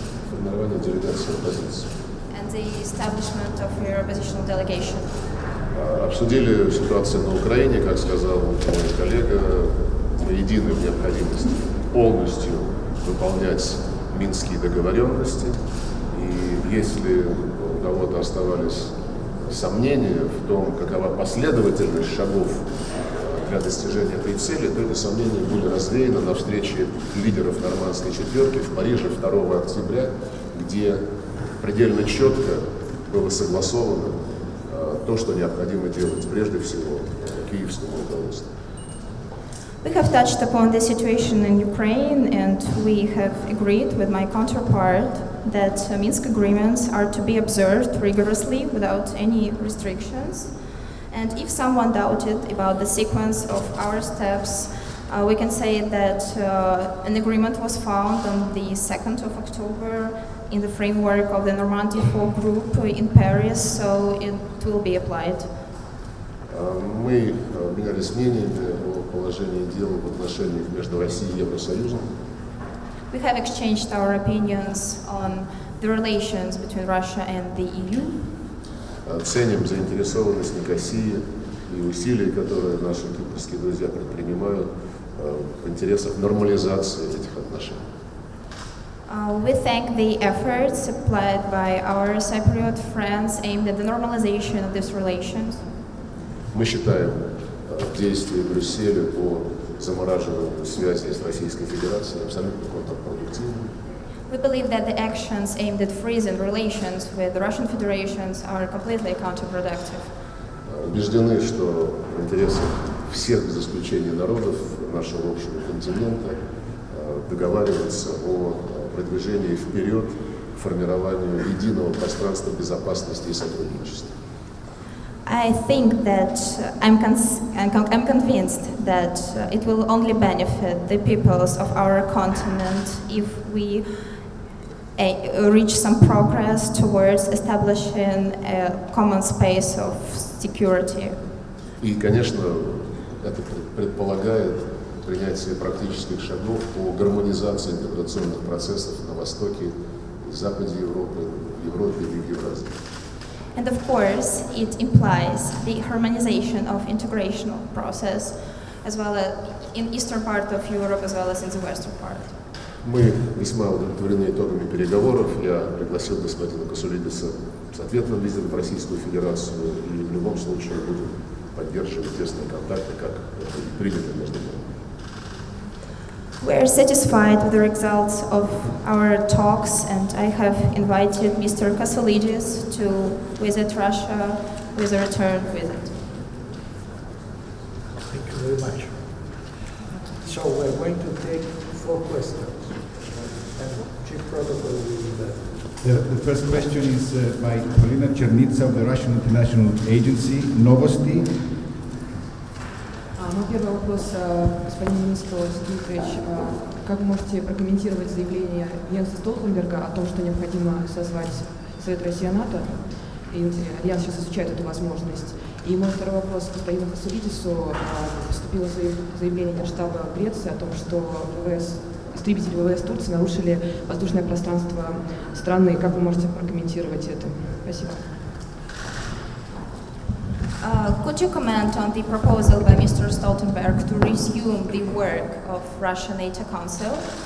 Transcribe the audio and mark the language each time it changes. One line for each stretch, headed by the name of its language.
Russian: формирование делегации оппозиции.
English: And the establishment of your oppositional delegation.
Russian: Обсудили ситуацию на Украине, как сказал мой коллега, мы едины в необходимости полностью выполнять минские договоренности. И если у кого-то оставались сомнения в том, какова последовательность шагов для достижения этой цели, то эти сомнения были развеяны на встрече лидеров нормандской четверки в Париже 2 октября, где предельно четко было согласовано то, что необходимо делать прежде всего киевскому руководству.
English: We have touched upon the situation in Ukraine, and we have agreed with my counterpart that Minsk agreements are to be observed rigorously without any restrictions. And if someone doubted about the sequence of our steps, we can say that an agreement was found on the 2nd of October in the framework of the Normandy 4 group in Paris, so it will be applied.
Russian: Мы обменялись мнениями о положении дел в отношениях между Россией и Евросоюзом.
English: We have exchanged our opinions on the relations between Russia and the EU.
Russian: Ценим заинтересованность Никосии и усилия, которые наши кипрские друзья предпринимают в интересах нормализации этих отношений.
English: We thank the efforts applied by our Cypriot friends aimed at the normalization of these relations.
Russian: Мы считаем действия Брюсселя по замораживанию связей с Российской Федерацией абсолютно контрпродуктивными.
English: We believe that the actions aimed at freezing relations with the Russian Federation are completely counterproductive.
Russian: Убеждены, что в интересах всех без исключения народов нашего общего континента договариваться о продвижении вперед к формированию единого пространства безопасности и сотрудничества.
English: I think that I'm convinced that it will only benefit the peoples of our continent if we reach some progress towards establishing a common space of security.
Russian: И, конечно, это предполагает принятие практических шагов по гармонизации интеграционных процессов на востоке и западе Европы, в Европе и в Евразии.
English: And of course, it implies the harmonization of integrational process, as well as in eastern part of Europe, as well as in the western part.
Russian: Мы весьма удовлетворены итогами переговоров. Я пригласил господина Н.Касулидиса с ответным визитом в Российскую Федерацию, и в любом случае будем поддерживать поддерживать тесные контакты, как это и принято между нами.
English: We are satisfied with the results of our talks, and I have invited Mr. Ikasulidis to visit Russia with a return visit. Thank you very much. So we're going to take 4 questions, and Chief Protocol will... The first question is by Polina Chernitsa of the Russian International Agency, Novosti.
Russian: Мой первый вопрос господину министру Сергею Викторовичу. Как вы можете прокомментировать заявление Йенса Столтенберга о том, что необходимо созвать Совет России-НАТО? И Альянс сейчас изучает эту возможность. И мой второй вопрос господину Икасулидису. Поступило заявление Генштаба Греции о том, что истребители ВВС Турции нарушили воздушное пространство страны. Как вы можете прокомментировать это? Спасибо.
English: Could you comment on the proposal by Mr. Stoltenberg to resume the work of Russia NATO Council?